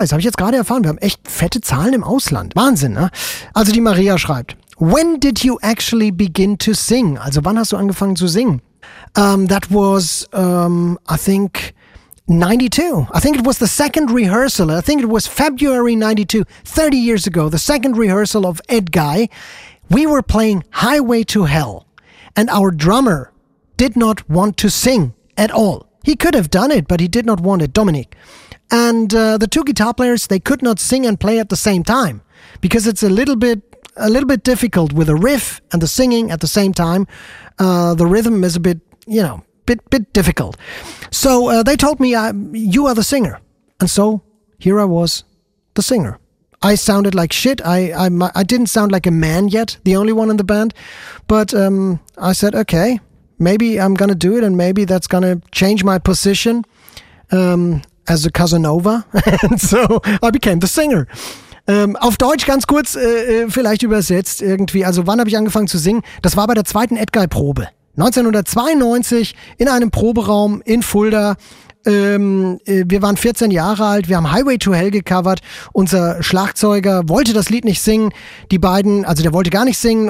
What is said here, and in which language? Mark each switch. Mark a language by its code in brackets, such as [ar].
[de] Das habe ich jetzt gerade erfahren. Wir haben echt fette Zahlen im Ausland. Wahnsinn, ne? Also die Maria schreibt, [en] when did you actually begin to sing? [de] Also wann hast du angefangen zu singen? [en] That was, I think, 92. I think it was the second rehearsal. I think it was February 92, 30 years ago, the second rehearsal of Ed Guy. We were playing Highway to Hell and our drummer did not want to sing at all. He could have done it, but he did not want it, Dominic. And the two guitar players, they could not sing and play at the same time because it's a little bit difficult with a riff and the singing at the same time. The rhythm is a bit, you know, bit difficult. So they told me, you are the singer. And so here I was, the singer. I sounded like shit. I didn't sound like a man yet, the only one in the band. But I said, okay, maybe I'm going to do it and maybe that's going to change my position as a Casanova. And so I became the singer. [de] Auf Deutsch ganz kurz, vielleicht übersetzt irgendwie. Also wann habe ich angefangen zu singen? Das war bei der zweiten Edguy-Probe. 1992 in einem Proberaum in Fulda. Wir waren 14 Jahre alt, wir haben Highway to Hell gecovert. Unser Schlagzeuger wollte das Lied nicht singen. Die beiden, also der wollte gar nicht singen.